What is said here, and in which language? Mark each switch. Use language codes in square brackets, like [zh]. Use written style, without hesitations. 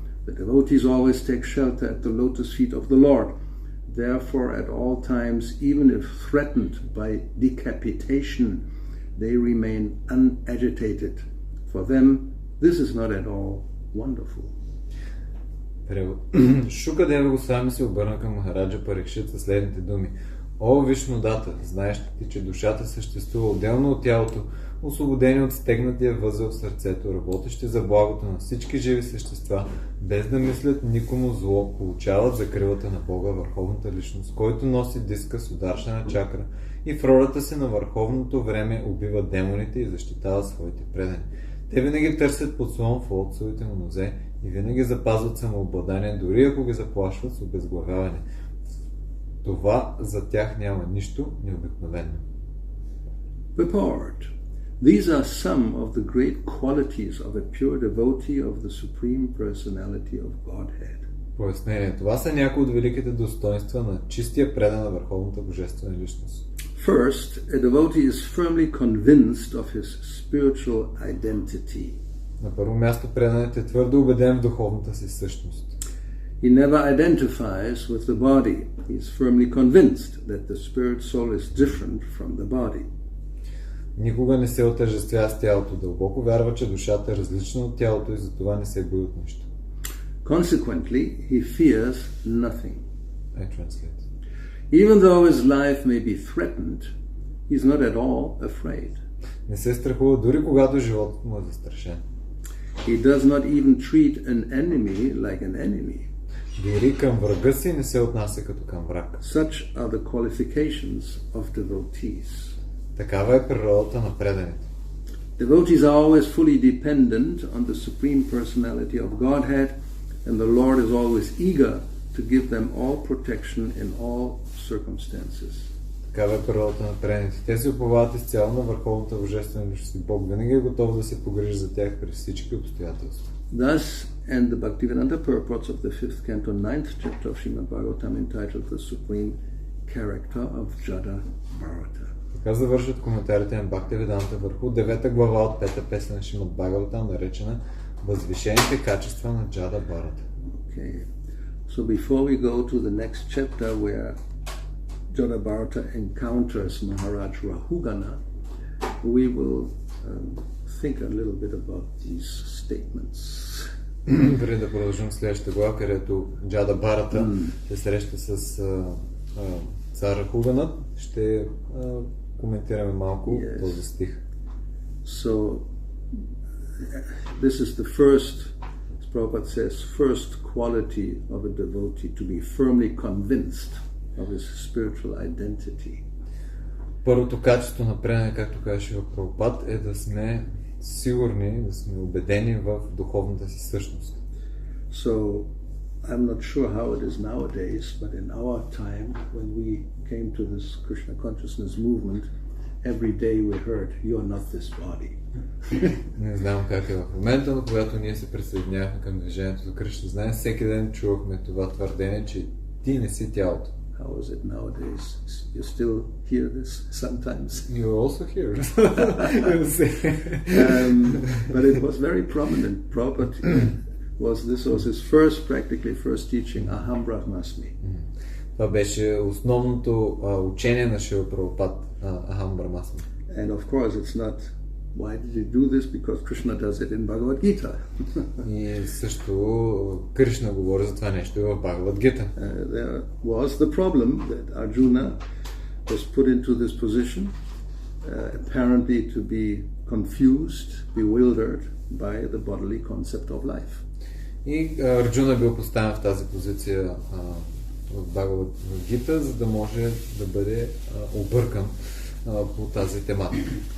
[en] The devotees always take shelter at the lotus feet of the Lord. Therefore, at all times, even if threatened by decapitation, they remain unagitated. For them, this is not at all wonderful. [bg] Шукадева Госвами се обърна към Махараджа Парикшит със следните думи. О, Вишнудата, знаеш ли ти, че душата съществува отделно от тялото, освободени от стегнатия възел в сърцето, работещи за благото на всички живи същества, без да мислят никому зло, получават закрилата на Бога, върховната личност, който носи диска с ударшена чакра и в ролята си на върховното време убива демоните и защитава своите предани. Те винаги търсят подслон в лотосовите му нозе и винаги запазват самообладание, дори ако ги заплашват с обезглавяване. Това за тях няма нищо необикновено. [en] Purport. These are some of the great qualities of a pure devotee of the Supreme Personality of Godhead. [bg] Пояснение. Това са някои от великите достоинства на чистия предан на върховната божествена личност. [en] First, a devotee is firmly convinced of his spiritual identity. [bg] На първо място преданът е твърдо убеден в духовната си същност. [en] He never identifies with the body. He is firmly convinced that the spirit soul is different from the body. [bg] Никога не се отъждествява с тялото. Дълбоко вярва, че душата е различна от тялото и затова не се бои от нищо. [en] Consequently, he fears nothing. I translate. Even though his life may be threatened, he is not at all afraid. [bg] Не се страхува дори когато животът му е застрашен. [en] He does not even treat an enemy like an enemy. [bg] Дори към врага си не се отнася като към враг. [en] Such are the qualifications of devotees. [bg] Такава е природата на преданите. [en] Devotees are always fully dependent on the Supreme Personality of Godhead, and the Lord is always eager to give them all protection in all circumstances. [bg] Такава е природата на преданите. Те се уповават изцяло на върховната божествена личност и Бог винаги е готов да се погрижи за тях при всички обстоятелства. [en] Thus, and the Bhakti-vedanta purports of the 5th canto, 9th chapter of Srimad Bhagavatam, entitled The Supreme Character of Jada Bharata. [bg] Така завършват коментарите на Бхакти-веданта върху 9 глава от 5-та песен на Шримад Бхагаватам, наречена Възвишените качества на Джада Бхарата. [en] Okay. So before we go to the next chapter where Jada Bharata encounters Maharaj Rahugana, we will think a little bit about these statements. [bg] Преди да продължим следващата глава, където Джада Бхарата се среща с цар Рахуганът, ще коментираме малко този стих. [en] So this is the first, as Prabhupada says, first quality of a devotee, to be firmly convinced. of his spiritual identity. [bg] Първото качество на предане, както казваше Прабхупад, е да сме сигурни, да сме убедени в духовната си същност. [en] So, I'm not sure how it is nowadays, but in our time, when we came to this Krishna consciousness movement, every day we heard, "You're not this body." [bg] Не знам как е в момента, но когато ние се присъединявахме към движението за Кришна знание, всеки ден чувахме това твърдение, че ти не си тялото. [en] How is it nowadays? You still hear this sometimes? You also hear it. But it was very prominent. Prabhupada this was his practically first teaching, Aham Brahmasmi. [bg] Това беше основното учение на Шрила Прабхупад, Ахам Брахмасми. [en] And of course it's not, why did he do this? Because Krishna does it in Bhagavad Gita. [bg] И също Кришна говори за това нещо и в Бхагавад Гита. [en] There was the problem that Arjuna was put into this position, apparently to be confused, bewildered by the bodily concept of life. [bg] И Арджуна бил поставен в тази позиция в Бхагавад Гита, за да може да бъде объркан по тази тематика.